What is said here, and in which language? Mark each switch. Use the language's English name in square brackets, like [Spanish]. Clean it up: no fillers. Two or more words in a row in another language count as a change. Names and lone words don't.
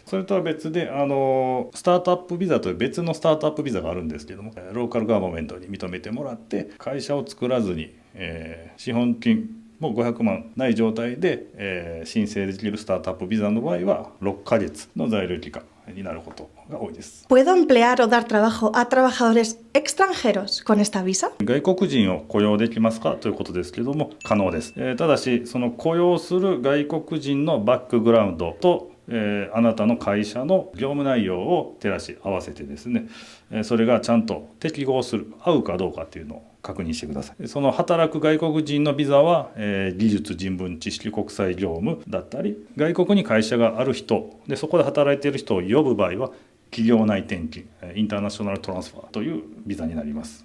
[Japanese] それとは別でスタートアップビザという別のスタートアップビザがあるんですけども、ローカルガバメントに認めてもらって会社を作らずに、資本金もう500万ない状態で、申請できるスタートアップビザの場合は6ヶ月の在留期間になることが多いです。 [Spanish] ¿Puedo emplear o dar trabajo a trabajadores extranjeros con esta visa? [Japanese] 外国人を雇用できますかということですけども、可能です。ただしその雇用する外国人のバックグラウンドとあなたの会社の業務内容を照らし合わせてですね、それがちゃんと適合する、合うかどうかっていうのを確認してください。その働く外国人のビザは、技術、人文、知識、国際業務だったり、外国に会社がある人でそこで働いている人を呼ぶ場合は企業内転勤、インターナショナルトランスファーというビザになります。